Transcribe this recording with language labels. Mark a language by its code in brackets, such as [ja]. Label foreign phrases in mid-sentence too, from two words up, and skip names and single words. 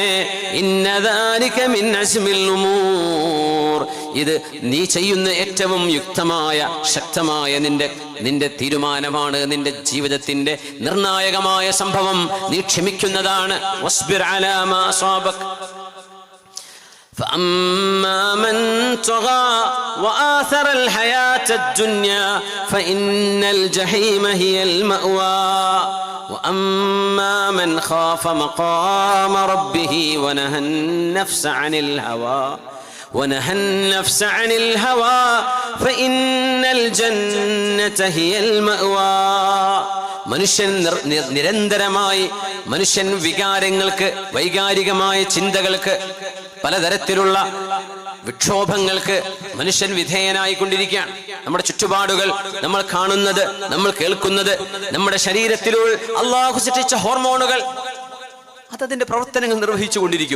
[ar] إن ذلك من عزم الأمور. [ml] ഇത് നീ ചെയ്യുന്ന ഏറ്റവും യുക്തമായ, ശക്തമായ നിന്റെ തീരുമാനമാണ്. നിന്റെ ജീവിതത്തിന്റെ നിർണായകമായ സംഭവം നീ ക്ഷമിക്കുന്നതാണ്. [ar] واصبر على ما أصابك. فأما من طغى وآثر الحياة الدنيا فإن الجحيم هي المأوى وأما من خاف مقام ربه ونهى النفس عن الهوى فإن الجنة هي المأوى. [ml] മനുഷ്യൻ നിരന്തരമായി വികാരങ്ങൾക്ക്, വൈകാരികമായ ചിന്തകൾക്ക്, പലതരത്തിലുള്ള വിക്ഷോഭങ്ങൾക്ക് മനുഷ്യൻ വിധേയനായിക്കൊണ്ടിരിക്കുകയാണ്. നമ്മുടെ ചുറ്റുപാടുകൾ, നമ്മൾ കാണുന്നത്, നമ്മൾ കേൾക്കുന്നത്, നമ്മുടെ ശരീരത്തിലുള്ള അള്ളാഹു സൃഷ്ടിച്ച ഹോർമോണുകൾ അതതിന്റെ പ്രവർത്തനങ്ങൾ നിർവഹിച്ചു കൊണ്ടിരിക്കും.